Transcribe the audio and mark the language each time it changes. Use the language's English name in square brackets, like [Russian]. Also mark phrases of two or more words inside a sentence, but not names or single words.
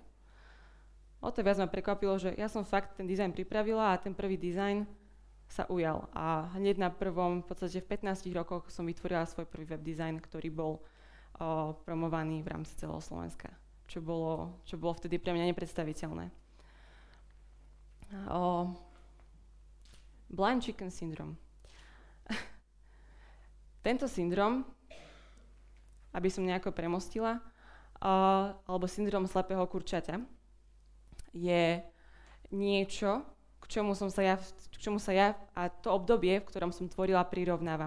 [Slovak] O to viac ma prekvapilo, že ja som fakt ten dizajn pripravila a ten prvý dizajn sa ujal. A hneď na prvom, v podstate v 15 rokoch som vytvorila svoj prvý web dizajn, ktorý bol promovaný v rámci celého Slovenska, čo bolo vtedy pre mňa nepredstaviteľné. [English] Blind chicken syndrome. [Slovak] Tento syndrom, aby som nejako premostila, alebo syndrom slepého kurčaťa, je niečo, k čomu sa ja a to obdobie, v ktorom som tvorila, prirovnávam.